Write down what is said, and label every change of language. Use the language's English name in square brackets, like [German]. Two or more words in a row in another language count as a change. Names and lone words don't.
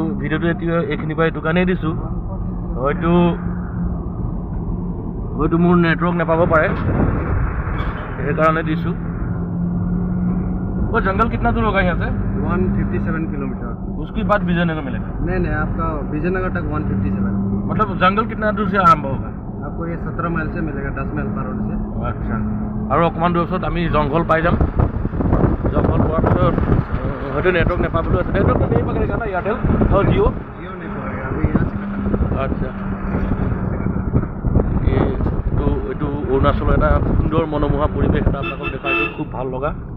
[Assamese] ভিডিঅ'টো এতিয়া এইখিনিৰ পৰা এইটো কাৰণেই দিছোঁ, হয়তো মোৰ নেটৱৰ্ক নাপাব পাৰে, সেইকাৰণে দিছোঁ। [Hindi] वो जंगल कितना दूर होगा यहाँ से? 157 किलोमीटर। उसके बाद विजयनगर मिलेगा? नहीं, आपका विजयनगर तक 157। मतलब जंगल कितना दूर से आरंभ होगा? आपको ये 17 माइल से मिलेगा, 10 माइल पर रोड से। [Assamese] अच्छा, আৰু অকমান দূৰ পিছত আমি জংগল পাই যাম। জংগল পোৱাৰ পিছত হয়তো নেটৱৰ্ক নাপাবলৈ আছে। [Hindi] नेटवर्क तो नहीं पकड़ेगा ना एयरटेल और जियो? जियो नहीं पड़ेगा अभी यहाँ से। अच्छा, [Assamese] এইটো অৰুণাচলৰ এটা সুন্দৰ মনোমোহা পৰিৱেশ এটা আপোনালোকক দেখাইছোঁ, খুব ভাল লগা।